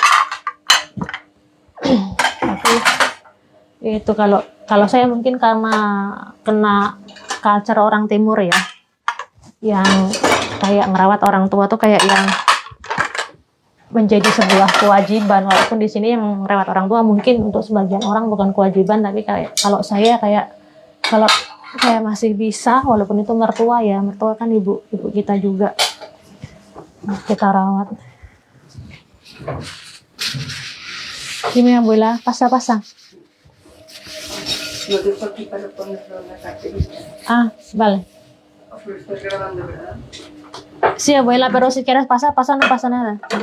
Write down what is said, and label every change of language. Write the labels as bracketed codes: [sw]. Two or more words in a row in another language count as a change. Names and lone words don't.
[id] Tapi itu kalau saya mungkin karena kena culture orang timur ya, yang kayak ngerawat orang tua tuh kayak yang menjadi sebuah kewajiban, walaupun di sini yang merawat orang tua mungkin untuk sebagian orang bukan kewajiban, tapi kalau saya kalau saya masih bisa, walaupun itu mertua kan ibu kita juga kita rawat. [es] Dime abuela, pasa. Lo dejo aquí para ponerlo en la carterita. Ah, vale. Lo estás grabando, ¿verdad? Sí, abuela, pero si quieres pasa, no pasa nada.